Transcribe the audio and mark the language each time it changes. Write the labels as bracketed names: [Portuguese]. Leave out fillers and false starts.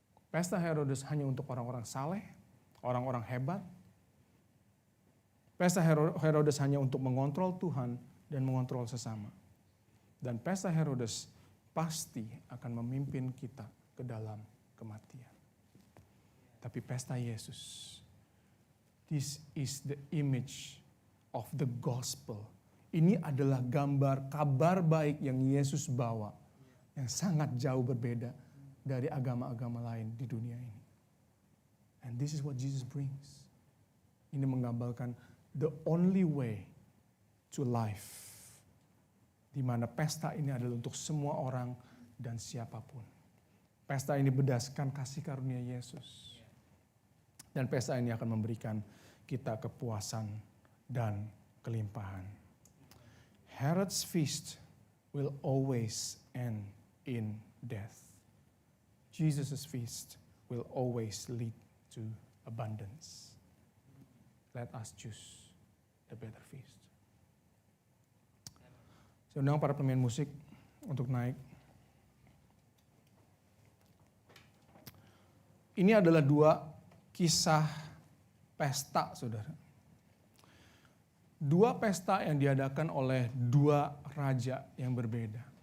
[Indonesian] Pesta Herodes hanya untuk orang-orang saleh, orang-orang hebat. Pesta Herodes hanya untuk mengontrol Tuhan dan mengontrol sesama. Dan pesta Herodes pasti akan memimpin kita ke dalam kematian. Tapi pesta Yesus, [English] this is the image of the gospel. [Indonesian] Ini adalah gambar kabar baik yang Yesus bawa, yang sangat jauh berbeda dari agama-agama lain di dunia ini. [English] And this is what Jesus brings. [Indonesian] Ini menggambarkan [English] the only way to life. [Indonesian] Di mana pesta ini adalah untuk semua orang dan siapapun. Pesta ini berdasarkan kasih karunia Yesus. Dan pesta ini akan memberikan kita kepuasan dan kelimpahan. [English] Herod's feast will always end in death. Jesus' feast will always lead to abundance. Let us choose the better feast. [Indonesian] Saya undang para pemain musik untuk naik. Ini adalah dua kisah pesta, saudara. Dua pesta yang diadakan oleh dua raja yang berbeda.